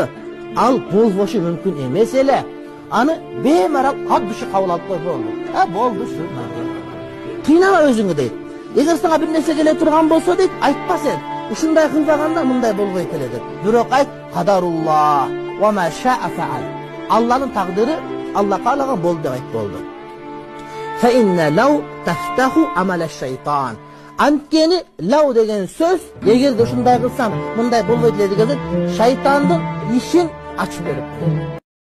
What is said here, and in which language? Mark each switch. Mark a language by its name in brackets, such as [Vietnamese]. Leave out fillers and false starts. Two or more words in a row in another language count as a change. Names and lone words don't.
[Kyrgyz] Ал болбошу мүмкүн эмес эле. Аны беймарал кабдышы кабыл алып кой болду. Болду ушу. Кыйнама өзүңү дейт. Эгер сага бир нерсе келе турган болсо дейт, айтпа сен. Ушундай кылбаганда мындай болбойт эле деп. Бирок айт, [Arabic] قدر الله وما شاء فعل. [Kyrgyz] Алланын тагдыры, Алла каалаган болду деп айт болду. [Arabic] فإن لو تفتح عمل الشيطان. [Kyrgyz] Анткени лау деген сөз, эгерде ушундай кылсам, мындай болбойт эле деген сөз, шайтандын ишин ачып берип.